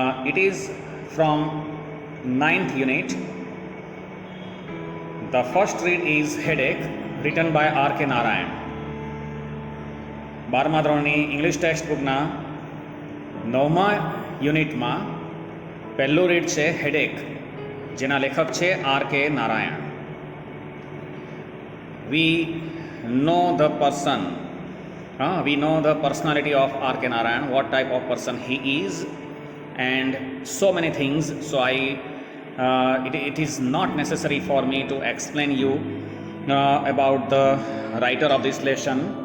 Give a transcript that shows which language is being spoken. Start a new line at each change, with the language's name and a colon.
English: It is from 9th unit. The first read is Headache, written by R.K. Narayan.
Gujarati: 12મા ધોરણની English text બુકના 9મા યુનિટમાં પહેલું read છે headache, જેના લેખક છે R.K. Narayan.
English: We know the person, we know the personality of R.K. Narayan, what type of person he is, and so many things. So it is not necessary for me to explain you about the writer of this lesson.